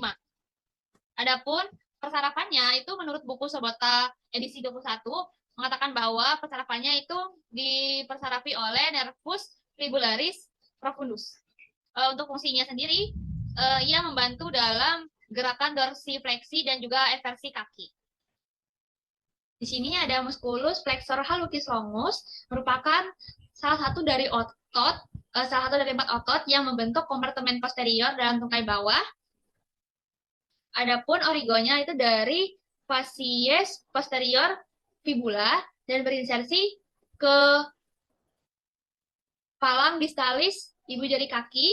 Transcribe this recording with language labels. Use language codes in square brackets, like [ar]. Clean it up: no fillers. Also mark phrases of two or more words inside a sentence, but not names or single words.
[id] Adapun persarapannya itu menurut buku Sobota edisi 21 mengatakan bahwa persarapannya itu dipersarapi oleh nervus fibularis profundus. Untuk fungsinya sendiri, ia membantu dalam gerakan dorsifleksi dan juga eversi kaki. Di sini ada musculus flexor hallucis longus, merupakan salah satu dari otot salah satu dari 4 otot yang membentuk kompartemen posterior dalam tungkai bawah. Adapun origonya itu dari facies posterior fibula dan berinsersi ke palang distalis ibu jari kaki.